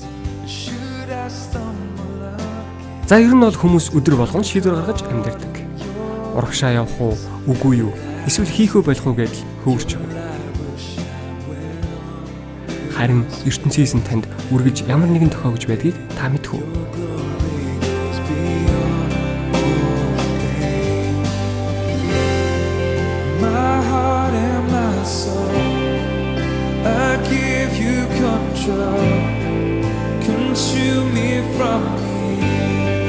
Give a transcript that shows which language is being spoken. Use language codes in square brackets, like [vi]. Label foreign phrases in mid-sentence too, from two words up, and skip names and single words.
[mn] За ер нь бол хүмүүс өдөр болгон шийдвэр гаргаж амьдардаг. Урагшаа явах уу, үгүй юу, эсвэл хийх үү болох уу гэж хөөрч байна. Харин ертөнцийн эзэн танд үргэлж ямар нэгэн тохиогж байдгийг та мэдэх үү? [en] my heart and my soul. I give you control. Consume me from me.